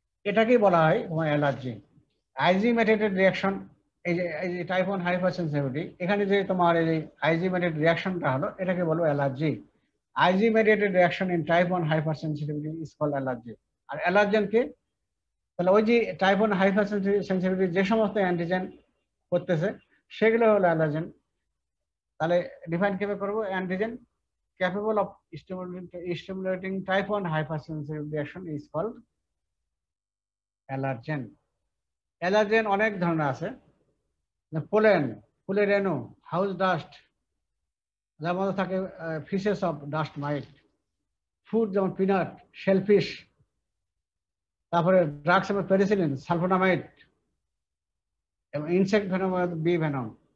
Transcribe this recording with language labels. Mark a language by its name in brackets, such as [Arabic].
[Bangla] এটাকেই বলা হয় তোমার অ্যালার্জি। আইজি মেডিয়েটেড রিঅ্যাকশন, এই যে টাইপ 1 হাইপার সেন্সিটিভিটি, এখানে যে তোমার এই আইজি মেডিয়েটেড রিঅ্যাকশনটা হলো, এটাকে বলবো allergy. [English] IG mediated reaction in type 1 hypersensitivity is called allergy. [Bangla] আর allergen কে? তাহলে ওই যে টাইপ 1 হাইপার সেন্সিটিভিটি যে সমস্ত অ্যান্টিজেন করতেছে সেগুলো হলো অ্যালার্জেন। তাহলে ডিফাইন কিভাবে করবো? [English] Antigen capable of stimulating type 1 hypersensitive reaction is called allergen. [Bangla] Allergen অনেক ধরনের আছে, পোলেন, ফুলের রেণু, হাউস ডাস্ট, যার মধ্যে থাকে fishes of dust mite, food যেমন পিনাট, শেলফিশ, তারপরে ড্রাগস এবং পেনিসিলিন, সালফোনামাইড, এবং ইনসেক্ট ভেনম, বি ভেনম।